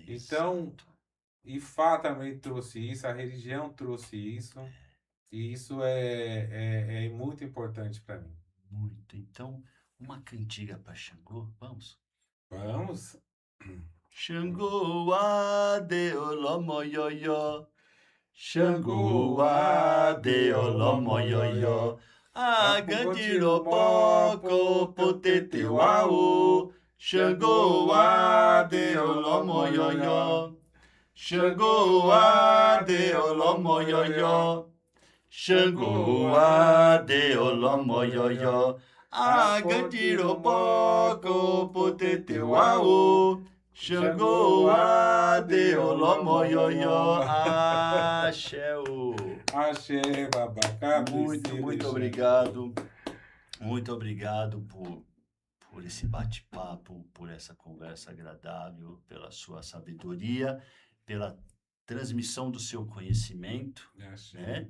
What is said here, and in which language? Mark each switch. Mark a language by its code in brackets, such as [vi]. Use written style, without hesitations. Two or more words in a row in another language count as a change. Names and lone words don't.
[pt] Então, exato. Ifá também trouxe isso, a religião trouxe isso, e isso é muito importante para mim. Muito. Então, uma cantiga para Xangô, vamos? Vamos? [yo] Xangô, ade, olomo, ioió. Xangô, Xangô, ade, ade, olomo, olomo, ioió. ioió. Agandiropoco, poteteuau. Xangô, ade, olomo, ioió. Xangô, ade, olomo, ioió. Xangô, ade, olomo, ioió. Agandiropoco, poteteuau. Xangô, ade, olomo, ioió. Axé, ô. Axé, babacá, [pt] Muito obrigado. Muito obrigado por esse bate-papo, por essa conversa agradável, pela sua sabedoria, pela transmissão do seu conhecimento, né?